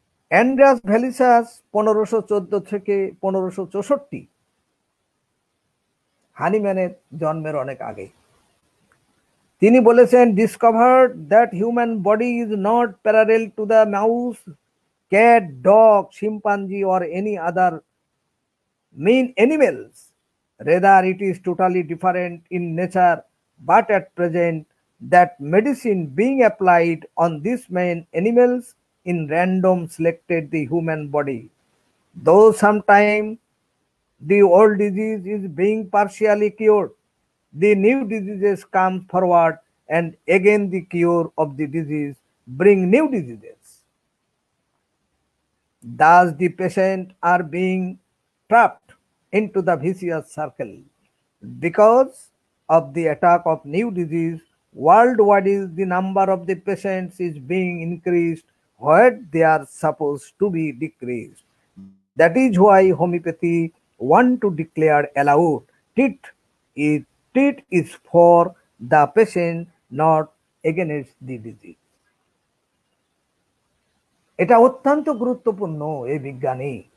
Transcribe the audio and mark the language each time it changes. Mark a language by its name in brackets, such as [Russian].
[Bangla] Andreas ভ্যালিসাস 1514 থেকে 1564, হানিম্যানের জন্মের অনেক আগে। তিনি বলেছেন, [English] Discovered that human body is not parallel to the mouse, cat, dog, chimpanzee or any other mean animals. Rather, it is totally different in nature, but at present that medicine being applied on these main animals in random selected the human body. Though sometime the old disease is being partially cured, the new diseases come forward, and again the cure of the disease bring new diseases. Thus the patient are being trapped into the vicious circle. Because of the attack of new disease, worldwide the number of the patients is being increased where they are supposed to be decreased. That is why homeopathy want to declare aloud, treat is for the patient, not against the disease. [Bangla] এটা অত্যন্ত গুরুত্বপূর্ণ এই বিজ্ঞানী।